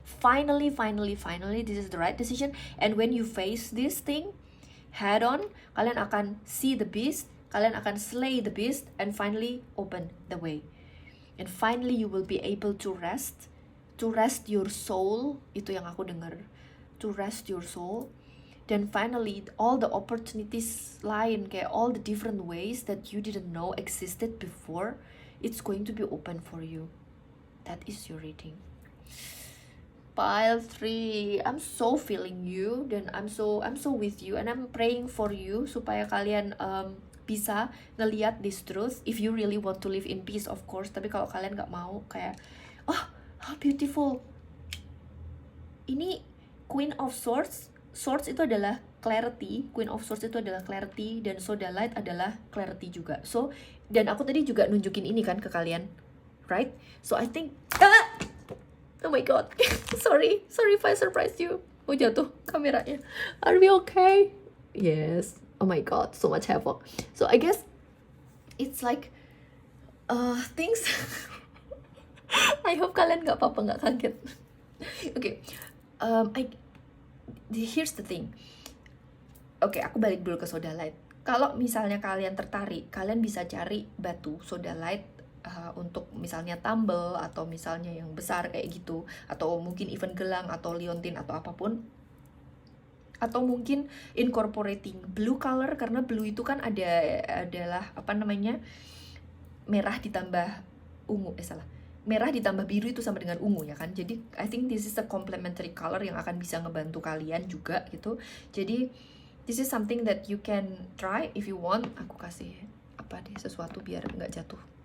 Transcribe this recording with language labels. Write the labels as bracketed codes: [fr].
[en] Finally, this is the right decision. And when you face this thing head on, [id] kalian akan [en] see the beast, kalian akan slay the beast, and finally open the way. And finally you will be able to rest your soul. [id] Itu yang aku dengar, [en] to rest your soul. Then finally all the opportunities lain, kayak all the different ways that you didn't know existed before, it's going to be open for you. That is your reading. Pile 3, I'm so feeling you, dan I'm so with you, and I'm praying for you [id] supaya kalian bisa ngeliat [en] this truth. If you really want to live in peace, of course. [id] Tapi kalau kalian nggak mau, kayak, [en] oh, how beautiful. [id] ini Queen of Swords. Swords itu adalah clarity, Queen of Swords itu adalah clarity, dan Sodalite adalah clarity juga. So, dan aku tadi juga nunjukin ini kan ke kalian, right? [en] So I think, oh my god, sorry if I surprised you. Oh, [id] jatuh kameranya. [en] Are we okay? Yes. Oh my god, so much havoc. So I guess it's like things. I hope [id] kalian nggak apa-apa, nggak kaget. [en] Okay, here's the thing. [id] Oke, aku balik dulu ke Sodalite. Kalau misalnya kalian tertarik, kalian bisa cari batu Sodalite untuk misalnya tumble atau misalnya yang besar kayak gitu, atau mungkin even gelang atau liontin atau apapun, atau mungkin [en] incorporating blue color, [id] karena blue itu kan adalah apa namanya, merah ditambah ungu, merah ditambah biru itu sama dengan ungu ya kan. Jadi [en] I think this is a complementary color [id] yang akan bisa ngebantu kalian juga gitu. [en] Jadi this is something that you can try if you want. [id] Aku kasih apa deh, sesuatu biar nggak jatuh.